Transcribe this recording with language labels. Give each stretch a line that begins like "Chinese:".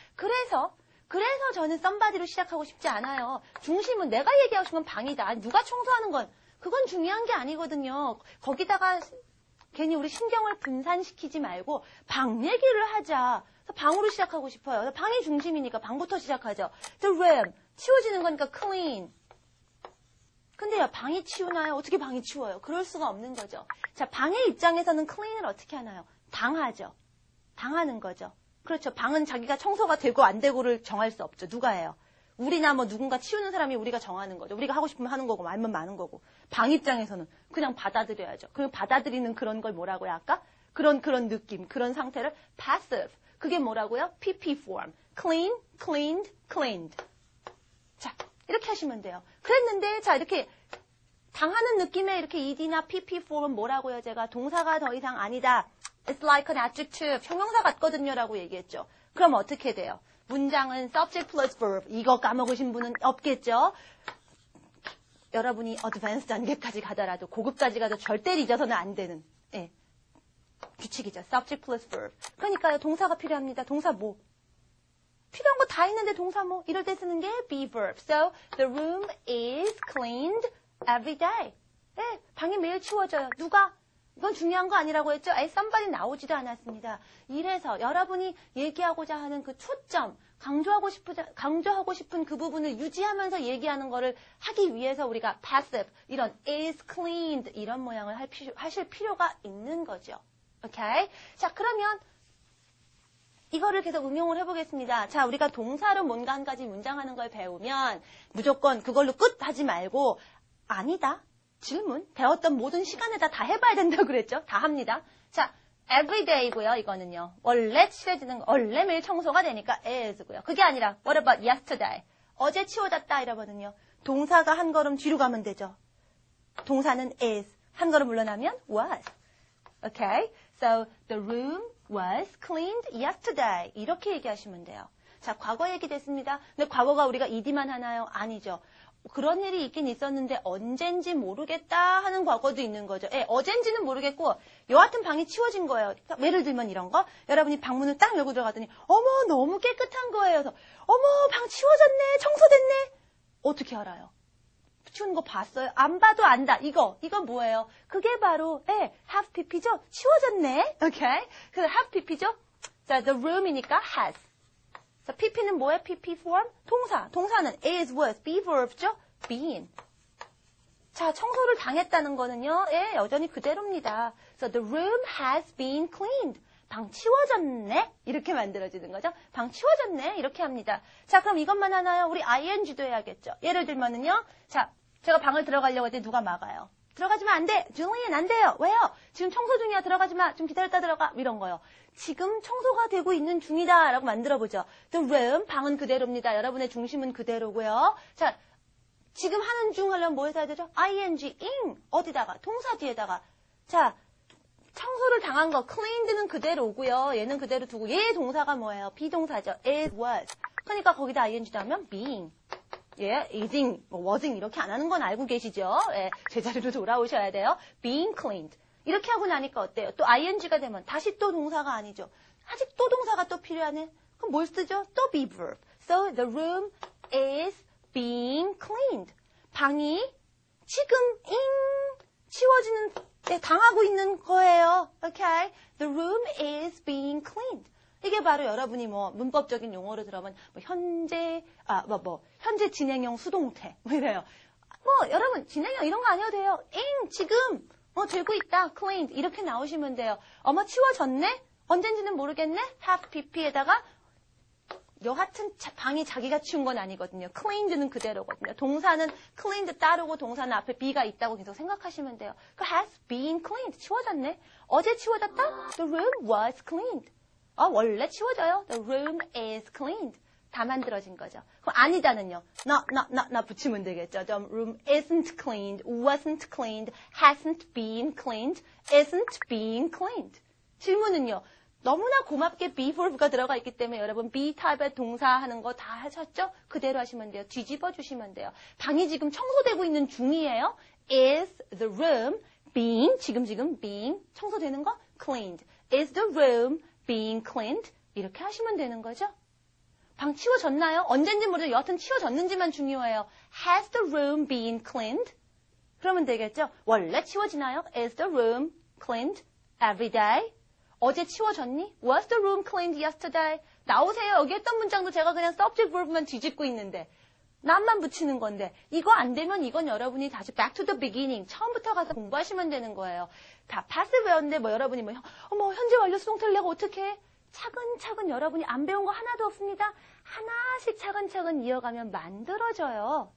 Korean: 그래서 저는 somebody로 시작하고 싶지 않아요. 중심은 내가 얘기하고 싶은 건 방이다. 누가 청소하는 건 그건 중요한 게 아니거든요. 거기다가 괜히 우리 신경을 분산시키지 말고 방 얘기를 하자. 그래서 방으로 시작하고 싶어요. 방이 중심이니까 방부터 시작하죠. The room, 치워지는 거니까 clean. 근데요, 방이 치우나요? 어떻게 방이 치워요? 그럴 수가 없는 거죠. 자, 방의 입장에서는 clean을 어떻게 하나요? 당하죠. 당하는 거죠. 그렇죠. 방은 자기가 청소가 되고 안 되고를 정할 수 없죠. 누가 해요? 우리나 뭐 누군가 치우는 사람이 우리가 정하는 거죠. 우리가 하고 싶으면 하는 거고 말면 많은 거고. 방 입장에서는 그냥 받아들여야죠. 그리고 받아들이는 그런 걸 뭐라고요? 아까? 그런 느낌, 그런 상태를 passive. 그게 뭐라고요?
English: PP form. clean, cleaned, cleaned.
Korean: 자, 이렇게 하시면 돼요. 그랬는데 자 이렇게 당하는 느낌의 이렇게 ed나 PP form은 뭐라고요? 제가 동사가 더 이상 아니다.
English: It's like an adjective.
Korean: 형용사 같거든요 라고 얘기했죠. 그럼 어떻게 돼요? 문장은
English: subject plus verb.
Korean: 이거 까먹으신 분은 없겠죠? 여러분이 advanced 단계까지 가더라도 고급까지 가도 절대 잊어서는 안 되는 규칙이죠. subject plus verb. 그러니까요. 동사가 필요합니다. 동사 뭐? 필요한 거 다 있는데 동사 뭐? 이럴 때 쓰는 게 be verb.
English: So the room is cleaned every day.
Korean: 네, 방이 매일 치워져요. 누가? 이건 중요한 거 아니라고 했죠? somebody 나오지도 않았습니다. 이래서 여러분이 얘기하고자 하는 그 초점, 강조하고 싶은 그 부분을 유지하면서 얘기하는 거를 하기 위해서 우리가 passive, 이런 is cleaned 이런 모양을 하실 필요가 있는 거죠. 오케이? 자, 그러면 이거를 계속 응용을 해보겠습니다. 자, 우리가 동사로 뭔가 한 가지 문장하는 걸 배우면 무조건 그걸로 끝 하지 말고 아니다. 질문, 배웠던 모든 시간에다 다 해봐야 된다고 그랬죠? 다 합니다. 자, everyday고요. 이거는요. 원래 칠해지는 거, 원래 매일 청소가 되니까 is고요. 그게 아니라
English: what about yesterday?
Korean: 어제 치워졌다 이러거든요. 동사가 한 걸음 뒤로 가면 되죠. 동사는 is. 한 걸음 물러나면 was.
English: Okay? So the room was cleaned yesterday.
Korean: 이렇게 얘기하시면 돼요. 자, 과거 얘기 됐습니다. 근데 과거가 우리가 ed만 하나요? 아니죠. 그런 일이 있긴 있었는데 언젠지 모르겠다 하는 과거도 있는 거죠. 어젠지는 모르겠고 여하튼 방이 치워진 거예요. 예를 들면 이런 거. 여러분이 방문을 딱 열고 들어갔더니 어머 너무 깨끗한 거예요. 그래서 어머 방 치워졌네. 청소됐네. 어떻게 알아요? 치우는 거 봤어요? 안 봐도 안다. 이건 뭐예요? 그게 바로 have pp죠? 치워졌네. 오케이? 그래서 have pp죠? 자, the room이니까 has. 자, pp는 뭐예요? pp form? 동사. 동사는 is, was, be verb죠?
English: been.
Korean: 자, 청소를 당했다는 거는요. 여전히 그대로입니다.
English: So the room has been cleaned.
Korean: 방 치워졌네? 이렇게 만들어지는 거죠. 방 치워졌네? 이렇게 합니다. 자, 그럼 이것만 하나요? 우리 ing도 해야겠죠. 예를 들면은요. 자, 제가 방을 들어가려고 할 때 누가 막아요? 들어가지면 안 돼. 줄리안 안 돼요. 왜요? 지금 청소 중이야. 들어가지 마. 좀 기다렸다 들어가. 이런 거요. 지금 청소가 되고 있는 중이다. 라고 만들어보죠. The room, 방은 그대로입니다. 여러분의 중심은 그대로고요. 자, 지금 하는 중 하려면 뭐 해야 되죠? ing, in. 어디다가? 동사 뒤에다가. 자, 청소를 당한 거. cleaned는 그대로고요. 얘는 그대로 두고. 얘 동사가 뭐예요? 비동사죠. it was. 그러니까 거기다 ing도 하면 being. ising, wasing 이렇게 안 하는 건 알고 계시죠? 제자리로 돌아오셔야 돼요.
English: being cleaned.
Korean: 이렇게 하고 나니까 어때요? 또 ing가 되면 다시 또 동사가 아니죠. 아직 또 동사가 또 필요하네. 그럼 뭘 쓰죠? 또 be verb.
English: So the room is being cleaned.
Korean: 방이 지금 치워지는 당하고 있는 거예요.
English: Okay? The room is being cleaned.
Korean: 이게 바로 여러분이 문법적인 용어로 들어보면 현재 진행형 수동태 이래요. 여러분 진행형 이런 거 아니어도 돼요. 지금 되고 있다. cleaned 이렇게 나오시면 돼요. 어머 치워졌네? 언젠지는 모르겠네? have pp에다가 여하튼 방이 자기가 치운 건 아니거든요. cleaned는 그대로거든요. 동사는 cleaned 따르고 동사는 앞에 be가 있다고 계속 생각하시면 돼요. 그 has been cleaned 치워졌네. 어제 치워졌다?
English: The room was cleaned.
Korean: 원래 치워져요.
English: The room is cleaned.
Korean: 다 만들어진 거죠. 그럼 아니다는요. 나 붙이면 되겠죠.
English: The room isn't cleaned, wasn't cleaned, hasn't been cleaned, isn't being cleaned.
Korean: 질문은요. 너무나 고맙게 be verb가 들어가 있기 때문에 여러분 be type의 동사 하는 거 다 하셨죠? 그대로 하시면 돼요. 뒤집어 주시면 돼요. 방이 지금 청소되고 있는 중이에요.
English: Is the room being,
Korean: 지금
English: being,
Korean: 청소되는 거?
English: Cleaned. Is the room being cleaned?
Korean: 이렇게 하시면 되는 거죠. 방 치워졌나요? 언젠지 모르죠. 여하튼 치워졌는지만 중요해요.
English: Has the room been cleaned?
Korean: 그러면 되겠죠. 원래 치워지나요?
English: Is the room cleaned every day?
Korean: 어제 치워졌니?
English: Was the room cleaned yesterday?
Korean: 나오세요. 여기 했던 문장도 제가 그냥 subject verb만 뒤집고 있는데 남만 붙이는 건데 이거 안 되면 이건 여러분이 다시
English: back to the beginning
Korean: 처음부터 가서 공부하시면 되는 거예요. 다 passive였는데 여러분이 어머 현재 완료 수동태를 내가 어떻게 해? 차근차근 여러분이 안 배운 거 하나도 없습니다. 하나씩 차근차근 이어가면 만들어져요.